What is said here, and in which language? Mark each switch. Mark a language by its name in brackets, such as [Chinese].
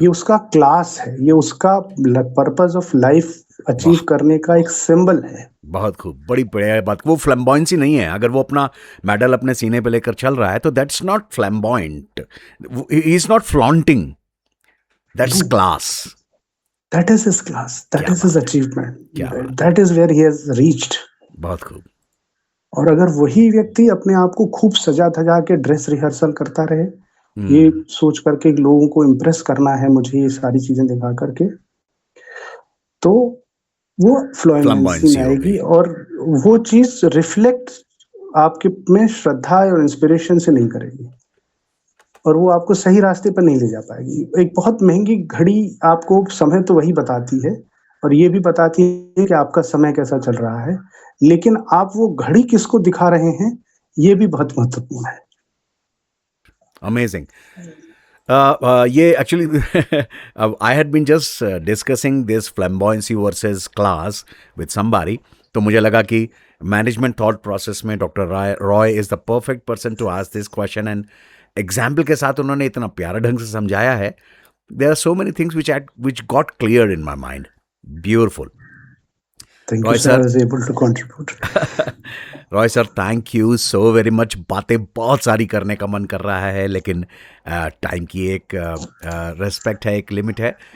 [Hindi] ये उसका क्लास है, ये उसका पर्पस ऑफ लाइफ अचीव करने का एक सिंबल है. बहुत खूब, बड़ी बढ़िया बात. वो फ्लैम्बॉयंसी नहीं है. अगर वो अपना मेडल अपने सीने पे लेकर चल रहा है तो [English] That's not flamboyant, he is not flaunting, that's class. That is his class. That is his achievement. That is where he has reached. [Hindi] बहुत खूब. और अगर वही व्यक्ति अपने आप को खूब सजा धजा के ड्रेस रिहर्सल करता रहे, ये सोच करके लोगों को इम्प्रेस करना है मुझे, ये सारी चीजें दिखा करके, तो वो फ्लैम्बॉयंसी में आएगी, और वो चीज रिफ्लेक्ट आपके में श्रद्धा और इंस्पिरेशन से नहीं करेगी, और वो आपको सही रास्ते पर नहीं ले जा पाएगी. एक बहुत महंगी घड़ी आपको समय तो वही बताती है, और ये भी बताती है कि आपका समय कैसा चल रहा है, लेकिन आप वो घड़ी किसको दिखा रहे हैं, ये भी बहुत महत्वपूर्ण है. अमेजिंग. [English] ये actually I had been just discussing this flamboyancy versus class with somebody, [Hindi] तो मुझे लगा कि [English] management thought process में doctor Roy is the perfect person to ask this question, and example [Hindi] के साथ उन्होंने इतना प्यारा ढंग से समझाया है. [English] There are so many things which got cleared in my mind. Beautiful. Thank you, sir. I was able to contribute. Roy sir, thank you so very much. [Hindi] बातें बहुत सारी करने का मन कर रहा है, लेकिन टाइम की एक रेस्पेक्ट है, एक लिमिट है.